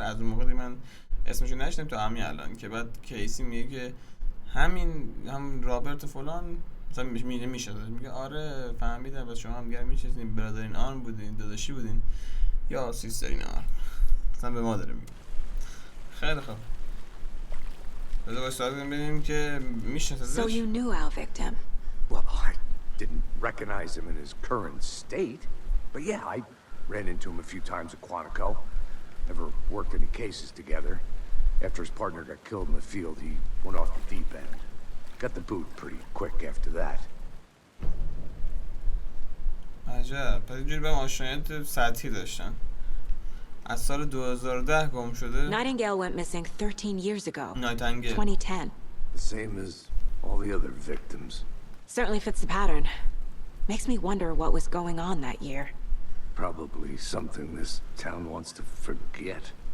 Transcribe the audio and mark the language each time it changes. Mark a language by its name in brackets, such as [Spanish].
[Persian] از اون موقع من اسمشو نشنیدم تا همین الان که بعد کیسی میگه که هم رابرت فلان مثلا میشه میگه آره فهمیدم بس شما هم دیگه میشناسین، برادرین آرم بودین، داداشی بودین یا سیسترین آرم. اصلا به ما داره میگه. خیلی خوب. بذار باش سوال کنیم ببینیم که میشناسدش. [English] So you knew our victim. Well, I didn't recognize him in his current state. But yeah, I ran into him a few times at Quantico. Never worked any cases together. After his partner got killed in the field, he went off the deep end. Got the boot pretty quick after that. [Persian] عجب. پس اینجوری به آشنایت سطحی داشتن. از سال 2010 گم شده. [English] Nightingale went missing 13 years ago. [Persian] نایتنگل. 2010. [English] The same as all the other victims. Certainly fits the pattern. Makes me wonder what was going on that year. Probably something this town wants to forget.